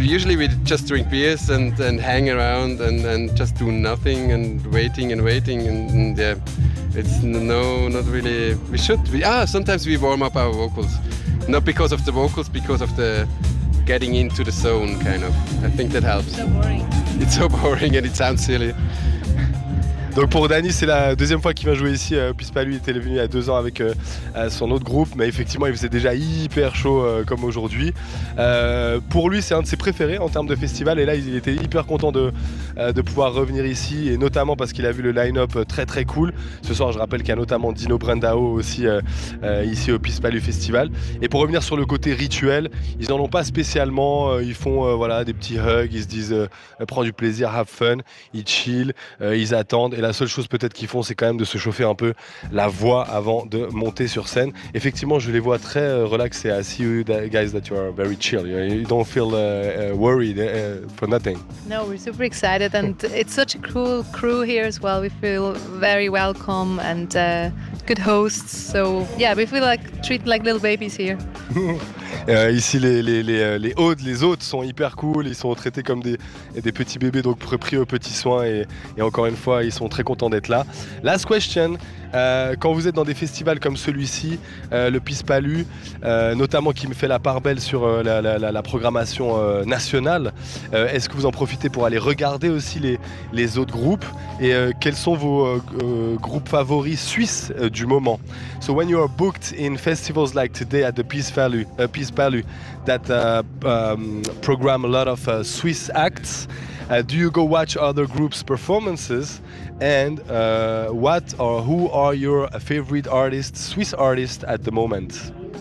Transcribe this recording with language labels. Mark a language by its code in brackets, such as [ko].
[en] Usually we just drink beers and hang around and just do nothing and waiting and yeah. It's not really. We should. Sometimes we warm up our vocals. Not because of the vocals, because of the getting into the zone, kind of. I think that helps. It's so boring. It's so boring and it sounds silly. [fr] Donc pour Dani, c'est la deuxième fois qu'il vient jouer ici, puisque pas lui, il était venu il y a 2 ans avec son autre groupe, mais effectivement il faisait déjà hyper chaud comme aujourd'hui. Pour lui, c'est un de ses préférés en termes de festival, et là il était hyper content de pouvoir revenir ici, et notamment parce qu'il a vu le line-up très très cool. Ce soir, je rappelle qu'il y a notamment Dino Brandao aussi ici au Piz Palu Festival. Et pour revenir sur le côté rituel, ils n'en ont pas spécialement, ils font voilà, des petits hugs, ils se disent prends du plaisir, [en] have fun, [fr] ils chill, ils attendent. Et la seule chose peut-être qu'ils font, c'est quand même de se chauffer un peu la voix avant de monter sur scène. Effectivement, je les vois très relaxés. [en] I see you guys that you are very chill. You don't feel worried for nothing. No, we're super excited and it's such a cool crew here as well. We feel very welcome and good hosts. So yeah, we feel like treated like little babies here. [fr] Ici, les hôtes, les hôtes sont hyper cool. Ils sont traités comme des petits bébés, donc pris aux petits soins. Et encore une fois, ils sont très contents d'être là. [en] Last question. [fr] Quand vous êtes dans des festivals comme celui-ci, le Pispalu, notamment qui me fait la part belle sur la programmation nationale, est-ce que vous en profitez pour aller regarder aussi les autres groupes? Et quels sont vos groupes favoris suisses du moment? [en] So when you are booked in festivals like today at the Pispalu that program a lot of Swiss acts, do you go watch other groups' performances? And what or who are your favorite artists, Swiss artists, at the moment?